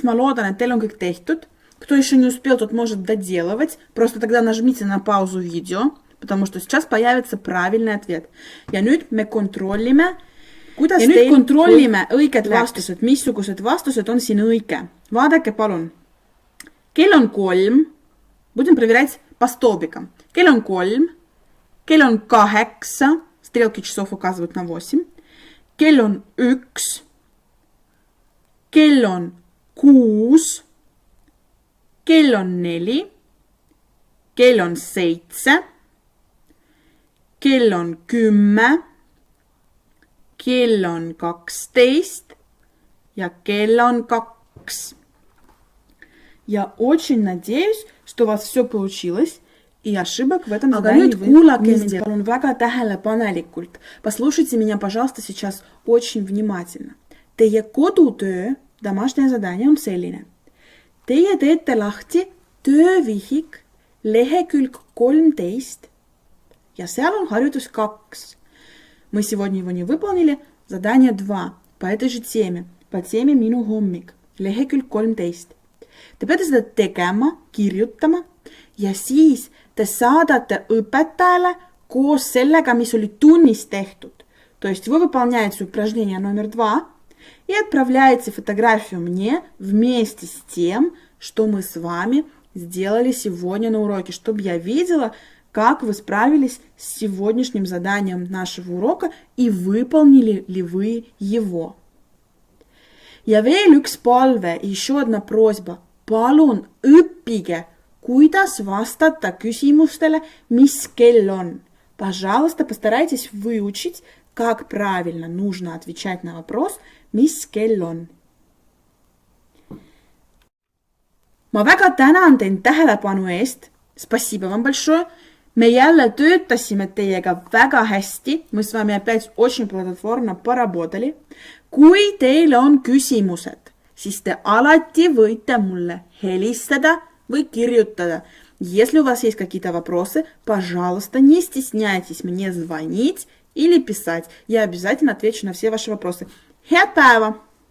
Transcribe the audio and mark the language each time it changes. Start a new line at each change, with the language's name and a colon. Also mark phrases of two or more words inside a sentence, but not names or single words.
Estonian: Ma loodan, et teil on kõik tehtud.
Russian: Кто еще не успел, тот может доделывать. Просто тогда нажмите на паузу видео, потому что сейчас появится правильный ответ.
Estonian: Ja nüüd me kontrollime, kuidas ja nüüd kontrollime õiged vastused. Missugused vastused on siin õige? Vaadake palun. Kell on 3.
Russian: Будем проверять по столбикам.
Estonian: Kell on 3. Kell on 8.
Russian: Стрелки часов указывают на 8.
Estonian: Kell on 1. Kell on 6. Kell on 4. Kell on 7. Kell on 10. Kell on 12. Ja kell on 2.
Russian: Я очень надеюсь, что у вас все получилось, и ошибок в этом задании вы не сделали.
Estonian: Palun väga tähelepanelikult.
Russian: Послушайте меня, пожалуйста, сейчас очень внимательно.
Estonian: Teie kodutöö,
Russian: домашнее задание
Estonian: on selline. Teie teete lahti töövihik lehekülg 13 ja seal on harjutus 2.
Russian: Мы сегодня его не выполнили. Задание 2 по этой же теме, по теме
Estonian: minu hommik, lehekülg 13. Te peate seda tegema, kirjutama ja siis te saadate õpetajale koos sellega, mis oli tunnis tehtud.
Russian: То есть вы выполняете упражнение номер 2 и отправляете фотографию мне вместе с тем, что мы с вами сделали сегодня на уроке, чтобы я видела, как вы справились с сегодняшним заданием нашего урока и выполнили ли вы его.
Estonian: Ja veel üks palve,
Russian: еще одна просьба.
Estonian: palun õppige, kuidas vastata küsimustele, mis kell on.
Russian: Пожалуйста, постарайтесь выучить, как правильно нужно отвечать на вопрос,
Estonian: mis kell on. Ma väga tänan teid tähelepanu eest.
Russian: Спасибо вам большое.
Estonian: Me jälle töötasime teiega väga hästi.
Russian: Мы с вами опять очень плодотворно поработали.
Estonian: Kui teil on küsimused, siis te alati võite mulle helistada või kirjutada.
Russian: Если у вас есть какие-то вопросы, пожалуйста, не стесняйтесь мне звонить или писать. Я обязательно отвечу на все ваши вопросы.
Estonian: Head päeva!